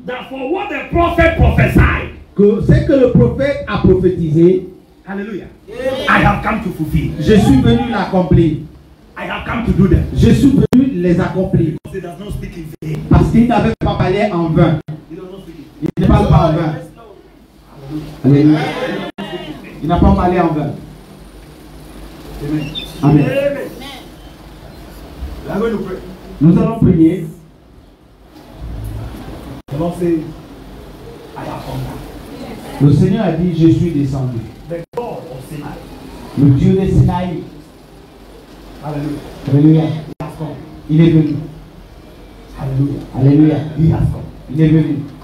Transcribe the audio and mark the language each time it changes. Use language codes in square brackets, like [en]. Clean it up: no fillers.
[en] that for what the prophet prophesied, [fr] que ce que le prophète a prophétisé, [en] hallelujah, I have come to fulfill. [fr] je suis venu l'accomplir. [en] I have come to do them. [fr] Je suis venu les accomplir. [en] He does not speak in vain. [fr] Parce qu'il n'avait pas parlé en vain. [en] He does not speak in [fr] Il ne parle pas en vain. Alléluia. Il n'a pas parlé en vain. [en] Amen. [fr] Amen. [en] Amen. We are going to pray. [fr] Nous allons prier. [en] The Lord says, I have come down. [fr] Le Seigneur a dit, je suis descendu. [en] The God of Sinai [fr] Le Dieu de Sinaï Alléluia. Il est venu. Alléluia. Alléluia. Il est venu.